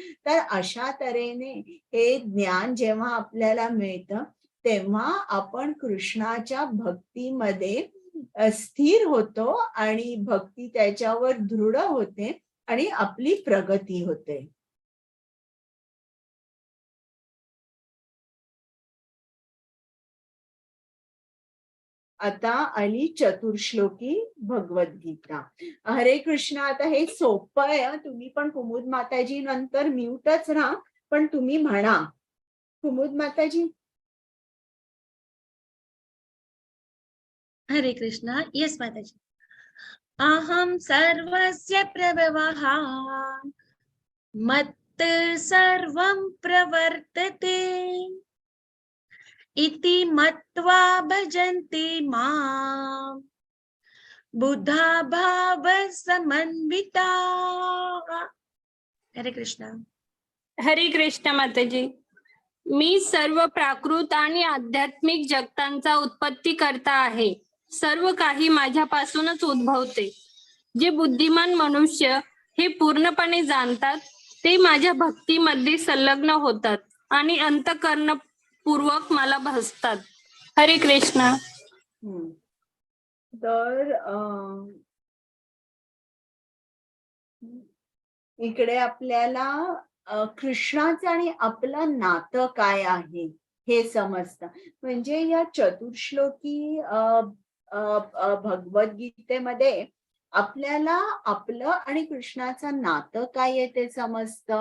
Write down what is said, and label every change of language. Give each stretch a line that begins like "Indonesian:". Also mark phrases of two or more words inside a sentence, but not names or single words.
Marathi: तर अशा तऱ्हेने हे ज्ञान जेव्हा आपल्याला मिळतं तेव्हा आपण कृष्णाच्या भक्तीमध्ये स्थिर होतो आणि भक्ती त्याच्यावर दृढ होते आणि आपली प्रगती होते. आता आली चतुर्श्लोकी भगवद्गीता. हरे कृष्ण. आता हे सोपं आहे. तुम्ही पण कुमुद माताजी नंतर म्यूटच राहा, पण तुम्ही म्हणा. कुमुद माताजी. हरे कृष्ण. येस माताजी.
Sanskrit: अहम सर्वस्य प्रभवः मत् सर्वं प्रवर्तते इति मत्वा भजन्ति मां बुधा भाव समन्विताः.
Marathi: हरे कृष्ण. हरे कृष्ण माताजी. मी सर्व प्राकृत आणि आध्यात्मिक जगतांचा उत्पत्ती करता आहे. सर्व काही माझ्यापासूनच उद्भवते. जे बुद्धिमान मनुष्य हे पूर्णपणे जाणतात ते माझ्या भक्तीमध्ये संलग्न होतात आणि अंतःकरणपूर्वक मला भजतात. हरे कृष्ण. तर इकडे आपल्याला कृष्णाचं आणि आपलं नातं काय आहे हे समजतं. म्हणजे या चतुर्श्लोकी भगवद्गीतेमध्ये आपल्याला आपलं आणि कृष्णाचं नातं काय आहे ते समजतं.